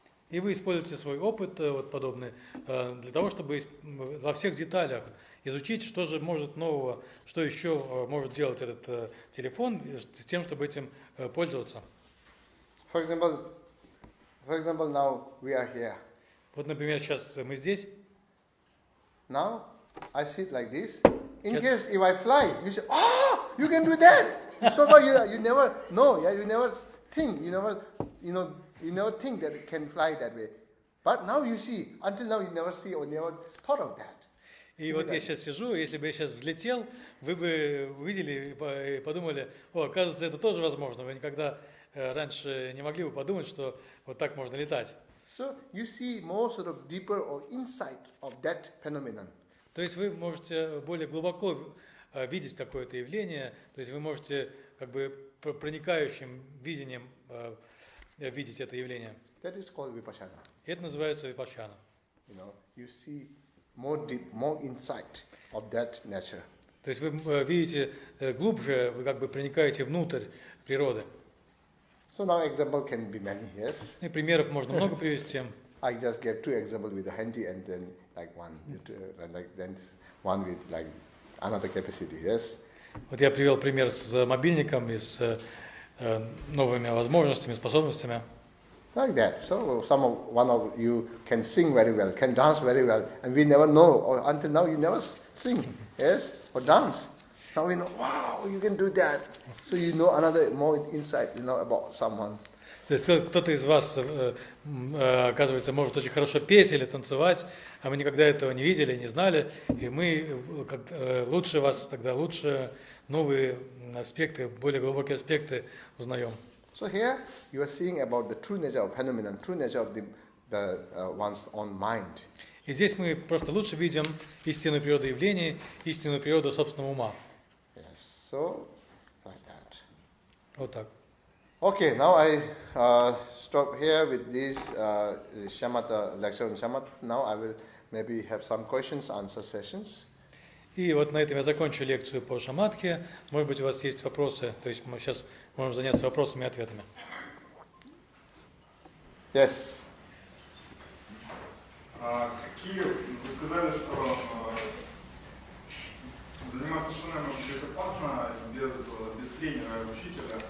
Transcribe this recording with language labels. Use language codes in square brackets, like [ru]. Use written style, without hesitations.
[ru] И вы используете свой опыт вот подобный для того, чтобы во всех деталях изучить, что же может нового, что еще может делать этот телефон, с тем, чтобы этим пользоваться. [en] For example, now we are here. [ru] Вот, например, сейчас мы здесь. [en] Now I sit like this. In case if I fly, you say, oh, you can do that. So far you never know, you never think, you never you never think that it can fly that way. But now you see, until now you never see or never thought of that. [ru] И вот я сейчас сижу, если бы я сейчас взлетел, вы бы увидели и подумали, оказывается, это тоже возможно. Вы никогда раньше не могли бы подумать, что вот так можно летать. [en] So you see more sort of deeper or insight of that phenomenon. [ru] То есть вы можете более глубоко видеть какое-то явление, то есть вы можете как бы проникающим видением видеть это явление. [en] That is called vipassana. [ru] Это называется випашана. [en] You see more deep, more insight of that nature. [ru] То есть вы видите глубже, вы как бы проникаете внутрь природы. [en] So now example can be many, yes? [ru] И примеров можно много привести. [en] I just gave 2 examples with the handy and then like one with like another capacity, yes? [ru] Вот я привел пример с мобильником и с новыми возможностями, способностями. [en] Like that. So one of you can sing very well, can dance very well, and we never know, or until now you never sing, yes, or dance. Now we know, wow, you can do that. So you know another more insight, about someone. [ru] То есть кто-то из вас, оказывается, может очень хорошо петь или танцевать, а мы никогда этого не видели, не знали, и мы лучше вас тогда, лучше новые аспекты, более глубокие аспекты узнаем. [en] So here you are seeing about the true nature of phenomenon, true nature of the one's own mind. [ru] И здесь мы просто лучше видим истинную природу явлений, истинную природу собственного ума. [en] Yes, so like that. [ru] Вот так. [en] Okay, now I stop here with this shamatha lecture on shamatha. Now I will maybe have some questions, answer sessions. [ru] И вот на этом я закончу лекцию по шаматхе. Может быть, у вас есть вопросы, то есть мы сейчас можем заняться вопросами и ответами. [en] Yes. [ru] Вы сказали, что заниматься шуной может быть опасно без тренера и учителя.